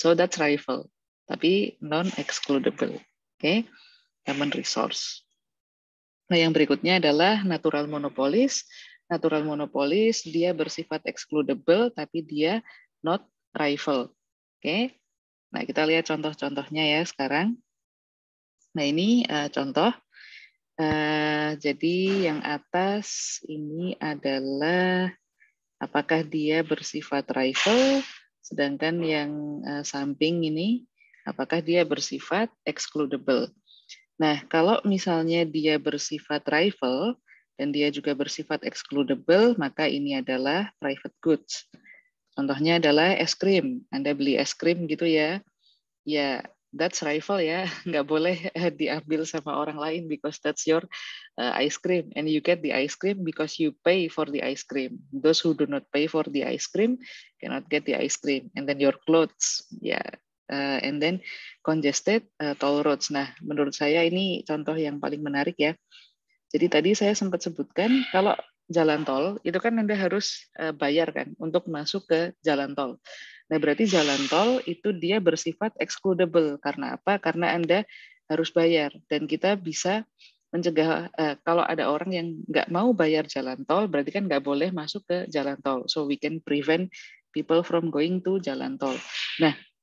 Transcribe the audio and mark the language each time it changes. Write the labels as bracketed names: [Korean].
[English] So that's rival, tapi non-excludable. Okay? Common resource. [Indonesian] Nah, yang berikutnya adalah natural monopolies. Natural monopolies dia bersifat excludable, tapi dia not rival. Oke? Nah, kita lihat contoh-contohnya ya sekarang. Nah, ini contoh. Jadi yang atas ini adalah apakah dia bersifat rival, sedangkan yang samping ini apakah dia bersifat excludable. Nah, kalau misalnya dia bersifat rival dan dia juga bersifat excludable, maka ini adalah private goods. Contohnya adalah es krim. Anda beli es krim gitu ya, [English] ya that's rival ya, [Indonesian] nggak boleh diambil sama orang lain [English] because that's your ice cream and you get the ice cream because you pay for the ice cream. Those who do not pay for the ice cream cannot get the ice cream. And then your clothes, ya, and then congested toll roads. [Indonesian] Nah, menurut saya ini contoh yang paling menarik ya. Jadi tadi saya sempat sebutkan kalau jalan tol itu kan Anda harus bayar kan untuk masuk ke jalan tol. Nah, berarti jalan tol itu dia bersifat excludable. Karena apa? Karena Anda harus bayar. Dan kita bisa mencegah, kalau ada orang yang nggak mau bayar jalan tol, berarti kan nggak boleh masuk ke jalan tol. [English] So we can prevent people from going to jalan tol. [Indonesian] Nah,